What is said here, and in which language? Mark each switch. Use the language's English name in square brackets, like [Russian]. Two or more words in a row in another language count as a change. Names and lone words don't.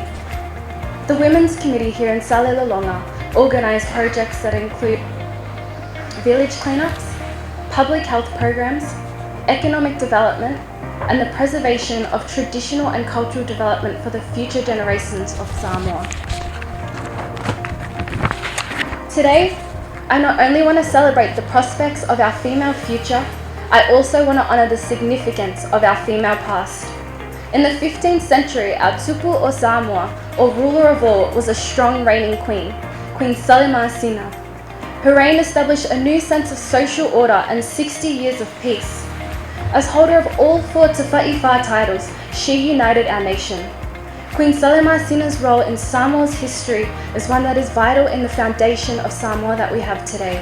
[English] The Women's Committee here in Lalomalava organise projects that include village cleanups, public health programs, economic development, and the preservation of traditional and cultural development for the future generations of Samoa. Today, I not only want to celebrate the prospects of our female future, I also want to honour the significance of our female past. In the 15th century, our [Samoan] tupu o Samoa, [English] or ruler of all, was a strong reigning queen, Queen Lalomalava. Her reign established a new sense of social order and 60 years of peace. As holder of all 4 Te Whaiwha titles, she united our nation. Queen Lalomalava's role in Samoa's history is one that is vital in the foundation of Samoa that we have today.